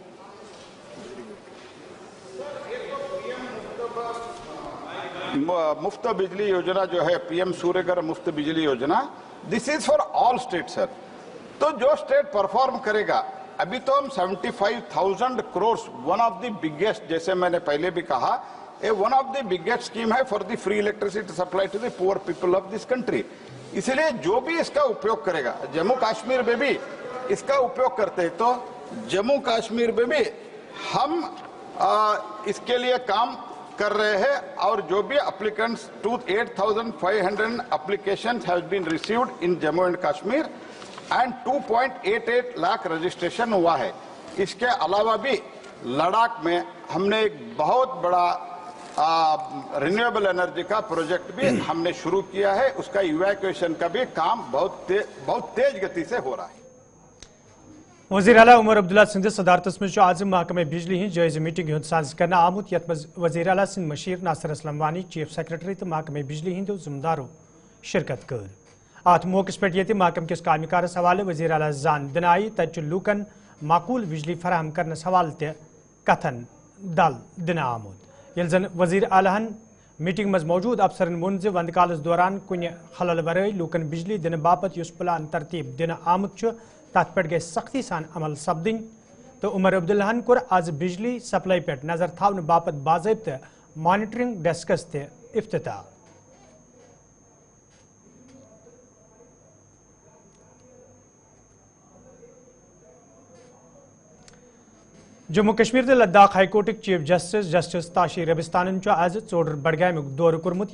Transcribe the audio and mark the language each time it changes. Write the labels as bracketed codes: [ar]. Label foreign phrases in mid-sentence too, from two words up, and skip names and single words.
[hi] मुफ़्त बिजली योजना जो है पी एम सूर्य घर मुफ़्त बिजली योजना, [en] this is for all state sir. [hi] तो जो स्टेट परफ़ॉर्म करेगा, अभी तो हम 75,000 करोड़ [en] one of the biggest, [hi] जैसे मैंने पहले भी कहा, [en] one of the biggest scheme है for the free electricity supply to the poor people of this country. [hi] इसी लिए जो भी इस का उपयोग करेगा, जम्मू कश्मीर में भी इस का उपयोग करते हैं, तो जम्मू कश्मीर में भी हम इस के लिए काम कर रहे हैं. और जो भी एप्लिकेंट्स [en] 8,500 applications have been received in Jammu and Kashmir and 2.88 [hi] लाख रजिस्ट्रेशन हुआ है. इस के अलावा भी लद्दाख में हम ने एक बहुत बड़ा [en] renewable energy [hi] का प्रोजेक्ट भी हम ने शुरू किया है. इस का इवैक्युएशन का भी काम बहुत तेज़ गति से हो रहा है. [ks] وزیر اعلیٰ عمر عبداللہ سندس صدارتس مز آز محکمہ بجلی ہند جائزہ میٹنگ ہند ساز کرنا آمت, یت مز وزیر اعلیٰ سند مشیر ناصر اسلم وانی, [en] chief secretary [ks] تو محکمہ بجلی ہندو ذمہ دارو شرکت کر. ات موقع پہ یہ محکمہ کس کامہ کارس حوالہ وزیر اعلیٰ زان دن آئی. تت لوکن معقول بجلی فراہم کرنس حوالہ تہ کتھن دل دن آمت. یل زن وزیر اعلیٰ میٹنگ مز موجود افسرن ون وند کالس دوران کن خلل ورائے لوکن بجلی دن باپت اس پلان ترتیب دن آمت تت پہ گئی سختی سان عمل سپدن. تو عمر عبداللہ کور آز بجلی سپلائی پہ نظر تھون باپت باضابطہ [en] monitoring desks [ks] تہ افتتاح. جموں کشمیر تو لداخ ہائی کورٹک [en] chief justice [ks] تاشی ربستانن آز ژوڈر بڈگامک دورہ کورمت.